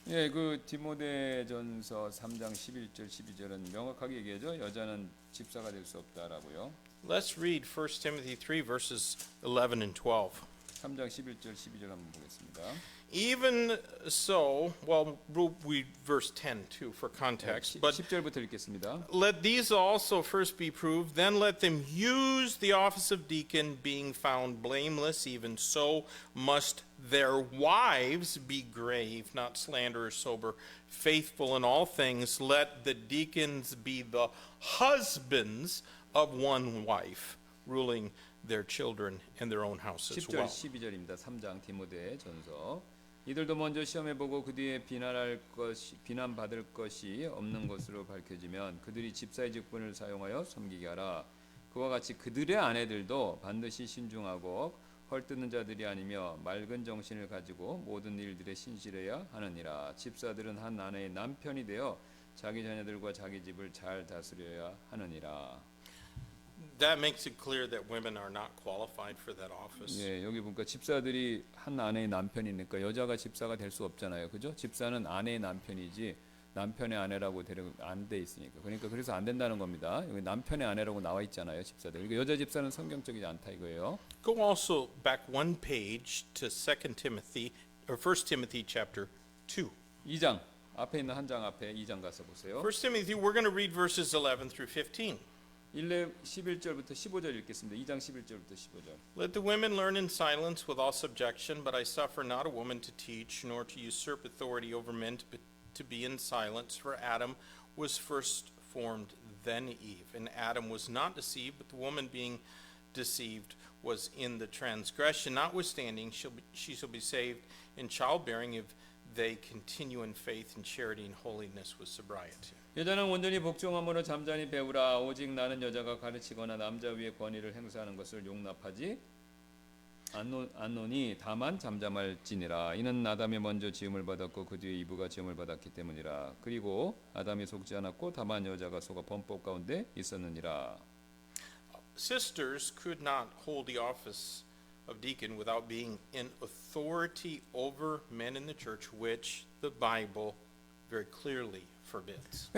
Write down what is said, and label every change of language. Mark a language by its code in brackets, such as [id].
[ko] 예, 그 디모데전서 3장 11절 12절은 명확하게 얘기하죠. 여자는 집사가 될 수 없다라고요. [en] Let's read 1 Timothy 3 verses 11 and 12. [ko] 3장 11절 12절 한번 보겠습니다. [en] Even so, well, we'll read verse 10 too for context, but [ko] 10절부터 읽겠습니다. [en] let these also first be proved, then let them use the office of deacon, being found blameless. Even so must their wives be grave, not slanderers, sober, faithful in all things. Let the deacons be the husbands of one wife, ruling their children and their own house as [ko] 10절 [en] well. [ko] 12절입니다. 3장 디모데 전서. 이들도 먼저 시험해 보고 그 뒤에 비난받을 것이 없는 것으로 밝혀지면 그들이 집사의 직분을 사용하여 섬기게 하라. 그와 같이 그들의 아내들도 반드시 신중하고 헐뜯는 자들이 아니며 맑은 정신을 가지고 모든 일들에 신실해야 하느니라. 집사들은 한 아내의 남편이 되어 자기 자녀들과 자기 집을 잘 다스려야 하느니라. [en] That makes it clear that women are not qualified for that office. [ko] 예, 여기 보니까 집사들이 한 아내의 남편이니까 여자가 집사가 될 수 없잖아요. 그죠? 집사는 아내의 남편이지 남편의 아내라고 안 돼 있으니까. 그러니까 그래서 안 된다는 겁니다. 여기 남편의 아내라고 나와 있잖아요, 집사들. 그러니까 여자 집사는 성경적이지 않다 이거예요. [en] Go also back one page to 2 Timothy or 1 Timothy chapter 2. [ko] 2장 앞에 있는 한 장 앞에 2장 가서 보세요. [en] 1 Timothy, we're going to read verses 11 through 15. [ko] 11절부터 15절 읽겠습니다. 2장 11절부터 15절. [en] Let the women learn in silence with all subjection, but I suffer not a woman to teach, nor to usurp authority over men, but to be in silence. For Adam was first formed, then Eve. And Adam was not deceived, but the woman being deceived was in the transgression. Notwithstanding, she shall be saved in childbearing if they continue in faith and charity and holiness with sobriety. [ko] 여자는 온전히 복종함으로 잠잠히 배우라. 오직 나는 여자가 가르치거나 남자 위에 권위를 행사하는 것을 용납하지 않노니 다만 잠잠할지니라. 이는 아담이 먼저 지음을 받았고 그 뒤에 이브가 지음을 받았기 때문이라. 그리고 아담이 속지 않았고 다만 여자가 속아 범법 가운데 있었느니라. [en] Sisters could not hold the office of deacon without being in authority over men in the church, which the Bible very clearly forbids.